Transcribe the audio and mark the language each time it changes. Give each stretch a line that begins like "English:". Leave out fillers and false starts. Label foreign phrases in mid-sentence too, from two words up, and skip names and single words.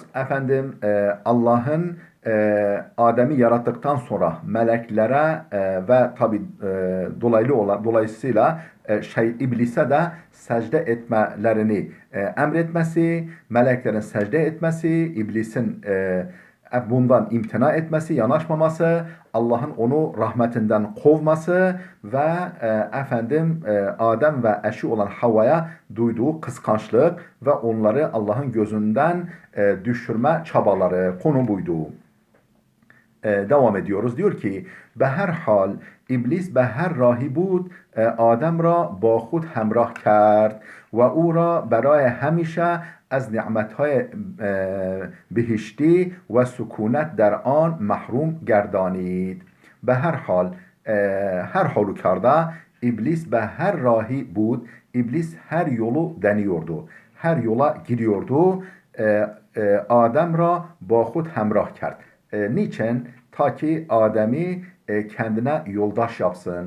Turkish: Allah'ın Adem'i yarattıktan sonra meleklere ve tabi dolayısıyla iblise de secde etmelerini emretmesi, meleklerin secde etmesi, iblisin bundan imtina etmesi, yanaşmaması, Allah'ın onu rahmetinden kovması ve Adem ve eşi olan Havva'ya duyduğu kıskançlık ve onları Allah'ın gözünden düşürme çabaları, konu buydu. Devam ediyoruz. Diyor ki
Persian: به هر حال ابلیس به هر راهی بود آدم را با خود همراه کرد و او را برای همیشه از نعمتهای بهشتی و سکونت در آن محروم گردانید. به هر حال
Turkish: her halükarda iblis
Persian: به هر راهی بود,
Turkish: iblis her yolu deniyordu. Her yola gidiyordu.
Persian: آدم را با خود همراه کرد.
Turkish: Niçin? Ta ki Adem'i kendine yoldaş yapsın.